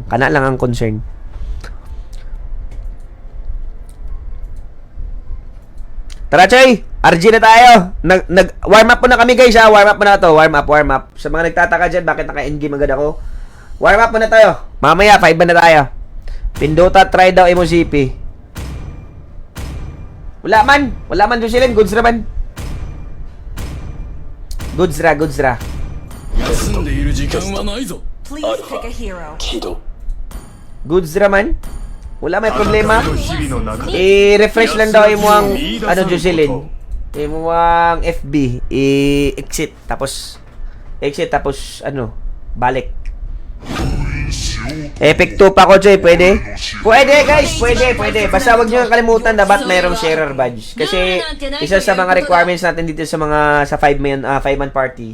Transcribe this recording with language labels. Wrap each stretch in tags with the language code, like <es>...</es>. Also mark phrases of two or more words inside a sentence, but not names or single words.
<ceb>Kana lang ang concern.</ceb> <tl>Tara, Choy! RG na tayo!</tl> <en>Warm up</en> <tl>po na kami, guys, ha?</tl> <en>Warm up</en> <ceb>po na to.</ceb> <en>Warm up.</en> <tl>Sa mga nagtataka dyan, bakit naka-endgame agad ako?</tl> <en>Warm up</en> <tl>po na tayo. Mamaya, 5 na tayo.</tl> <ceb>Pinduta, try daw mo CP. Wala man, Jocelyn. Goods ra man. Goods ra.</ceb> <ja>休んでいる時間はないぞ</ja> <en>Please pick a hero.</en> <ceb>Goods ra man. Wala may problema.</ceb> <ja>日々の中で</ja> <ceb>I-refresh lang daw mo ang Jocelyn. Mo ang FB. I-exit tapos balik. Epic 2 pa ko, Joy. Pwede? Pwede, guys. Pwede.</ceb> <tl>Basta wag nyo kalimutan dapat mayroong</tl> <en>sharer badge.</en> <tl>Kasi isa sa mga requirements natin dito sa</tl> <en>5-man party.</en>